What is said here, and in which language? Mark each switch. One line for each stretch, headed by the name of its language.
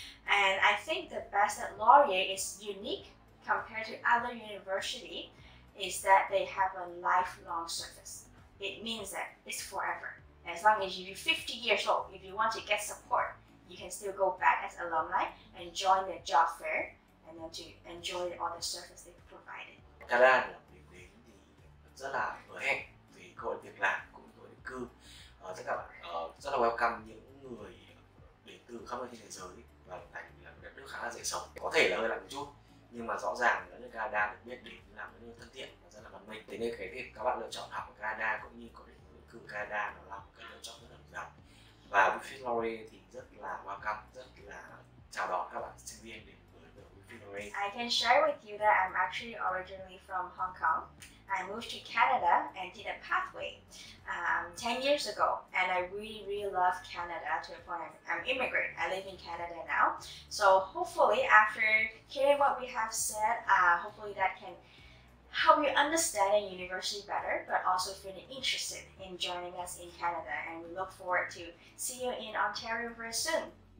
English: And I think the best that Laurier is unique compared to other university is that they have a lifelong service. It means that it's forever. As long as you're 50 years old, if you want to get support, you can still go back as alumni and join the job fair and then to enjoy all the service they provided.
Vietnamese: Canada là một điểm đến thì rất là hứa hẹn về cơ hội việc làm cũng như cơ hội định cư. Tất cả bạn rất là welcome những người đến từ khắp nơi trên thế giới và thành là một đất nước khá là dễ sống. Có thể là hơi lạnh một chút, nhưng mà rõ ràng là nước Canada được biết đến là một nước thân thiện rất là văn minh. Thế nên cái việc các bạn lựa chọn học ở Canada cũng như có định hướng cư Canada nó là một cái lựa chọn rất là đúng đắn. Và Wilfrid Laurier thì rất là welcome, rất là chào đón các bạn sinh viên đến với Wilfrid Laurier.
English: I can share with you that I'm actually originally from Hong Kong. I moved to Canada and did a pathway 10 years ago, and I really love Canada to the point I'm immigrant. I live in Canada now. So hopefully after hearing what we have said, hopefully that can help you understand a university better, but also feeling interested in joining us in Canada. And we look forward to see you in Ontario very soon.